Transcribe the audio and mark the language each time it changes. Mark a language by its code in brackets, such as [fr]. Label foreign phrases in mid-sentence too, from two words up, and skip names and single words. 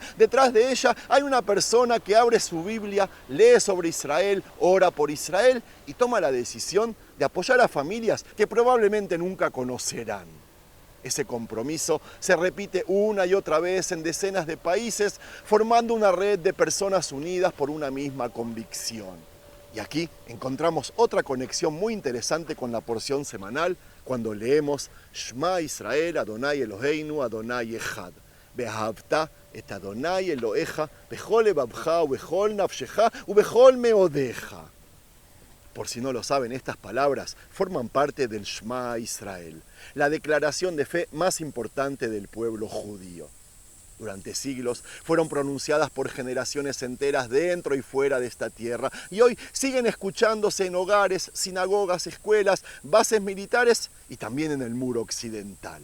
[es] Detrás de ella hay una persona que abre su Biblia, lee sobre Israel, ora por Israel y toma la decisión de apoyar a familias que probablemente nunca conocerán. Ese compromiso se repite una y otra vez en decenas de países, formando una red de personas unidas por una misma convicción. Y aquí encontramos otra conexión muy interesante con la porción semanal cuando leemos [he] שמע ישראל, אדוני אלוהינו, אדוני אחד. ואהבת את אדוני אלוהיך, בכל לבבך, ובכל נפשך, ובכל מאודך. [es] Por si no lo saben, estas palabras forman parte del Shema Israel, la declaración de fe más importante del pueblo judío. Durante siglos fueron pronunciadas por generaciones enteras dentro y fuera de esta tierra y hoy siguen escuchándose en hogares, sinagogas, escuelas, bases militares y también en el muro occidental.